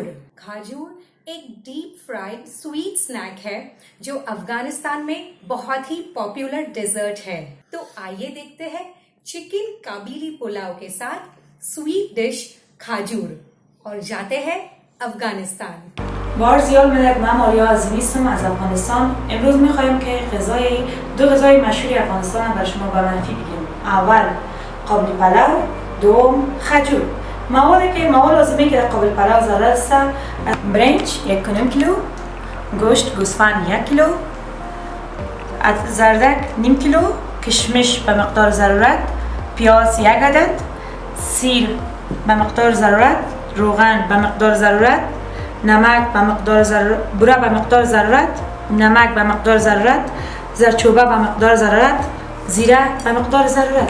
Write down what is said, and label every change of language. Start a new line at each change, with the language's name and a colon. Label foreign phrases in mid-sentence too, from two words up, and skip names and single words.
Hindi: खाजूर एक
English: deep fried sweet snack
Hindi: है जो अफगानिस्तान में बहुत ही
English: popular dessert
Hindi: है। तो आइए देखते हैं चिकन काबीली पुलाव के साथ
English: sweet dish
Hindi: खाजूर और जाते हैं अफगानिस्तान।
Persian: بار زیاد ملک من ماریا عظیمی هستم از افغانستان. امروز میخوایم که دو غذای مشهور افغانستان برای شما به معرفی بگیم. اول قابلی پلو، دوم خجور. مواد لازمی که در قابلی پلو ضرورت است: برنج 1.5 کیلو، گوشت گوسفند 1 کیلو، زردک نیم کیلو، کشمش به مقدار ضرورت، پیاز 1 عدد، سیر به مقدار ضرورت، روغن به مقدار ضرورت، نمک به مقدار ضرورت، بوره به مقدار ضرورت، نمک به مقدار ضرورت، زردچوبه به مقدار ضرورت، زیره به مقدار ضرورت.